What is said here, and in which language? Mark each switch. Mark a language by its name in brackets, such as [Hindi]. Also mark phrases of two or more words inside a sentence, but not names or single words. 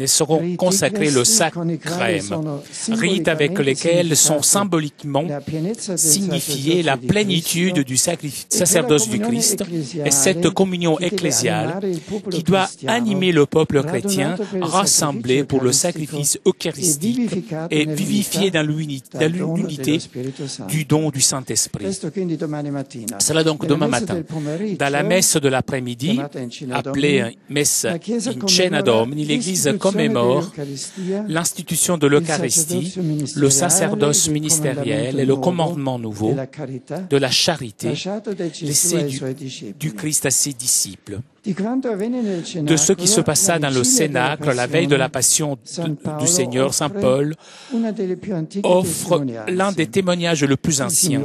[French] seront consacrées le sacrème, rites avec lesquels sont symboliquement signifiées la plénitude du sacerdoce du Christ et cette communion ecclésiale qui doit animer le peuple chrétien rassemblé pour le sacrifice eucharistique et vivifié dans l'unité du don du Saint-Esprit. Cela donc demain matin, dans la messe de l'après-midi, appelée messe [Latin] in cena domini, [French] l'Église commémore l'institution de l'Eucharistie, le sacerdoce ministériel et le commandement nouveau de la charité laissé du Christ à ses disciples. De ce qui se passa dans le Cénacle la veille de la passion du Seigneur, saint Paul offre l'un des témoignages le plus anciens.